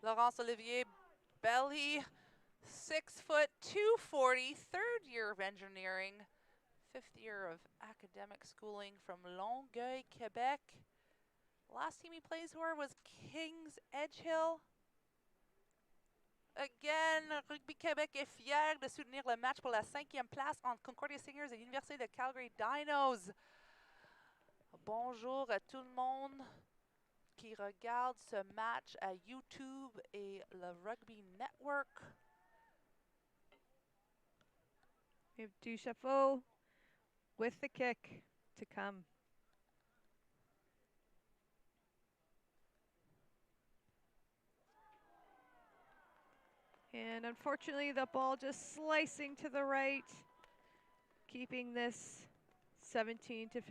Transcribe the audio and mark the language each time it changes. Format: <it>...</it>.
<en>Laurence Olivier Belly, 6 foot 240, 3rd year of engineering, 5th year of academic schooling from Longueuil, Quebec. Last team he plays for was Kings Edgehill.</en> <fr>Again, Rugby Québec est fier de soutenir le match pour la 5e place entre Concordia Stingers et l'Université de Calgary Dinos. Bonjour à tout le monde qui regarde ce match à YouTube et le Rugby Network.</fr> <en>We have Ducheffault with the kick to come. And unfortunately, the ball just slicing to the right, keeping this 17-15.</en>